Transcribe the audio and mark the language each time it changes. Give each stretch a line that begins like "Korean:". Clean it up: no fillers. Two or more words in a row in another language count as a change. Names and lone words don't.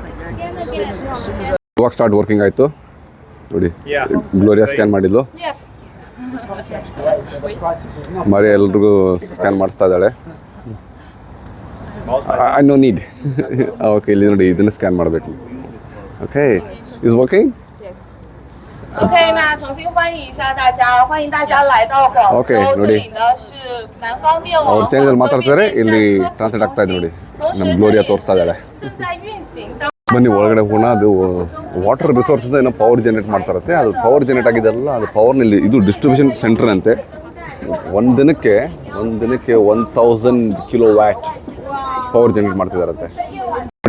Kannada: ಇವಾಗ
English: start working
Kannada: ಆಯಿತು ನೋಡಿ. ಗ್ಲೋರಿಯಾ ಸ್ಕ್ಯಾನ್ ಮಾಡಿದ್ಲು, ಮಾರಿ ಎಲ್ರಿಗೂ ಸ್ಕ್ಯಾನ್ ಮಾಡಿಸ್ತಾ ಇದ್ದಾಳೆ.
English: I no need.
Kannada: ಓಕೆ, ಇಲ್ಲಿ ನೋಡಿ, ಇದನ್ನು ಸ್ಕ್ಯಾನ್ ಮಾಡಬೇಕು.
English: OK, is working.
Chinese: OK，那重新欢迎一下大家，欢迎大家来到广州。这里呢是南方电网。
Kannada: ಅವ್ರು ಚೈನೀಸಲ್ಲಿ ಮಾತಾಡ್ತಾರೆ, ಇಲ್ಲಿ ಟ್ರಾನ್ಸ್ಲೇಟ್ ಆಗ್ತಾ ಇದೆ ನೋಡಿ. ನಮ್ಮ ಗ್ಲೋರಿಯಾ ತೋರಿಸ್ತಾ ಇದ್ದಾಳೆ. ಬನ್ನಿ ಒಳಗಡೆ ಹೋಗೋಣ. ಅದು
English: water resourceಇಂದ
Kannada: ಏನೋ
English: power generate
Kannada: ಮಾಡ್ತಾರತ್ತೆ. ಅದು
English: power generate
Kannada: ಆಗಿದೆಲ್ಲ, ಅದು ಪವರ್ನಲ್ಲಿ ಇದು
English: distribution center
Kannada: ಅಂತೆ. ಒಂದು ದಿನಕ್ಕೆ 1000 ಕಿಲೋವ್ಯಾಟ್
English: power generate
Kannada: ಮಾಡ್ತಿದ್ದಾರಂತೆ ನೋಡಿ.